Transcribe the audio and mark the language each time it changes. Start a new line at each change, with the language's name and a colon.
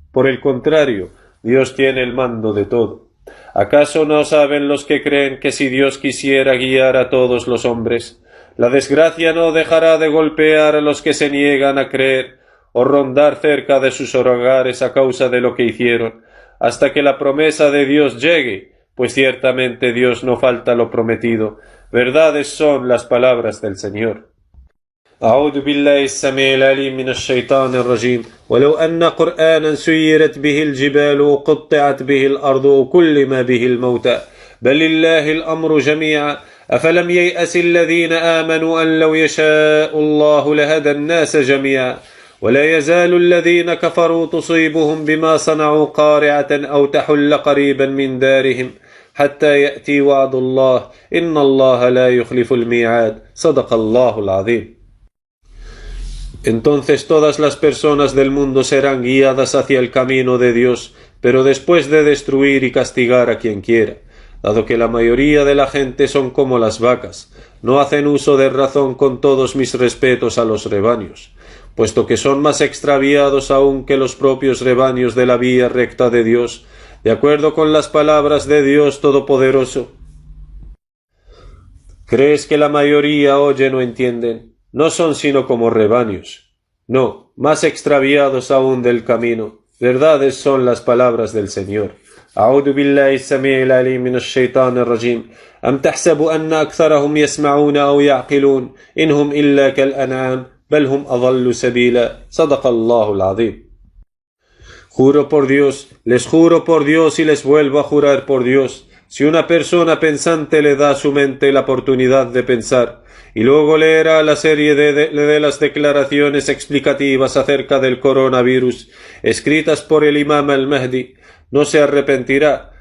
Spanish: Por el contrario, Dios tiene el mando de todo. ¿Acaso no saben los que creen que si Dios quisiera guiar a todos los hombres, la desgracia no dejará de golpear a los que se niegan a creer o rondar cerca de sus hogares a causa de lo que hicieron, hasta que la promesa de Dios llegue? Pues ciertamente Dios no falta lo prometido. Verdades son las palabras del Señor.
Arabic: أعوذ بالله السميع العليم من الشيطان الرجيم ولو أن قرآنا سيرت به الجبال وقطعت به الأرض وكلم به الموتى بل لله الأمر جميعا أفلم ييأس الذين آمنوا أن لو يشاء الله لهدى الناس جميعا ولا يزال الذين كفروا تصيبهم بما صنعوا قارعة أو تحل قريبا من دارهم حتى يأتي وعد الله إن الله لا يخلف الميعاد صدق الله العظيم.
Spanish: Entonces todas las personas del mundo serán guiadas hacia el camino de Dios, pero después de destruir y castigar a quien quiera, dado que la mayoría de la gente son como las vacas, no hacen uso de razón. Con todos mis respetos a los rebaños, puesto que son más extraviados aún que los propios rebaños de la vía recta de Dios, de acuerdo con las palabras de Dios Todopoderoso. ¿Crees que la mayoría oye no entienden? No son sino como rebaños. No, más extraviados aún del camino. Verdades son las palabras del Señor.
Arabic: أعوذ بالله السميع العليم من الشيطان الرجيم أم تحسب أن أكثرهم يسمعون أو يعقلون إنهم إلا كالأنعام بل هم أضل سبيلا صدق الله العظيم.
Spanish: Juro por Dios, les juro por Dios y les vuelvo a jurar por Dios, si una persona pensante le da a su mente la oportunidad de pensar, y luego leerá la serie de las declaraciones explicativas acerca del coronavirus, escritas por el imam al-Mahdi, no se arrepentirá,